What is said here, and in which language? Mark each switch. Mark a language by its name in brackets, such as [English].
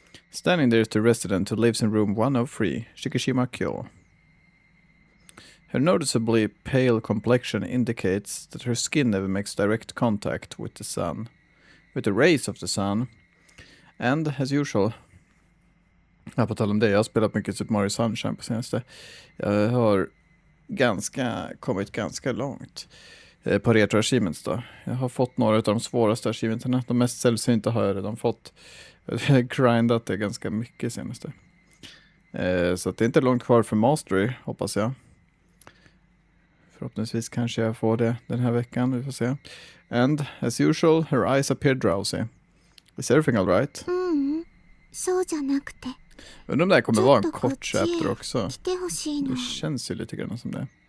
[English] Standing there is the resident who lives in room 103, Shikishima Kyo. Her noticeably pale complexion indicates that her skin never makes direct contact with the sun, with the rays of the sun, and as usual. [Swedish] På tal om det, jag har spelat mycket Super Mario Sunshine på senaste. Jag har kommit ganska långt på retro achievements då. Jag har fått några av de svåraste achievementerna. De mest sällsynta har jag redan fått. Jag har grindat det ganska mycket senaste. Så att det är inte långt kvar för Mastery, hoppas jag. Förhoppningsvis kanske jag får det den här veckan, vi får se. [English] And, as usual, her eyes appear drowsy. Is everything all right? [Japanese] そうじゃなくて。 [Swedish] Undrar om det här kommer vara en kort chapter också. Det känns ju lite grann som det.